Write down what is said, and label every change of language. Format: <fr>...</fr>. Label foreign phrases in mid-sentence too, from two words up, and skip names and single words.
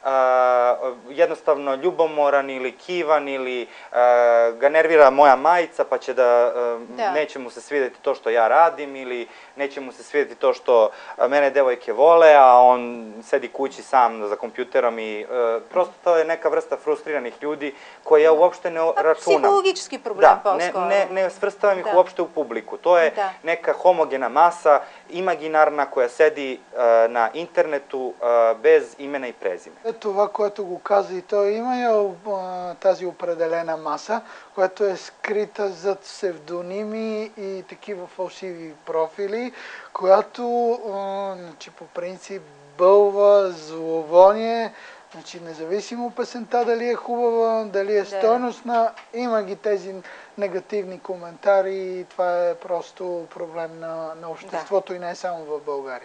<sr>jednostavno ljubomoran ili kivan ili ga nervira moja majica pa će da, neće mu se svidjeti to što ja radim ili neće mu se svidjeti to što mene devojke vole, a on sedi kući sam za kompjuterom i prosto to je neka vrsta frustriranih ljudi koje ja uopšte ne računam. Psihologički problem poskoro. Ne svrstavam ih uopšte u publiku. To je neka homogena masa, imaginarna, koja sedi на интернету без имена и презиме.</sr> <bg>Това, което го каза и той, има тази определена маса, която е скрита зад псевдоними и такива фалшиви профили, която значи, по принцип бълва зловоние, значи, независимо песента дали е хубава, дали е стойностна, има ги тези негативни коментари и това е просто проблем на обществото и не е само в България.</bg>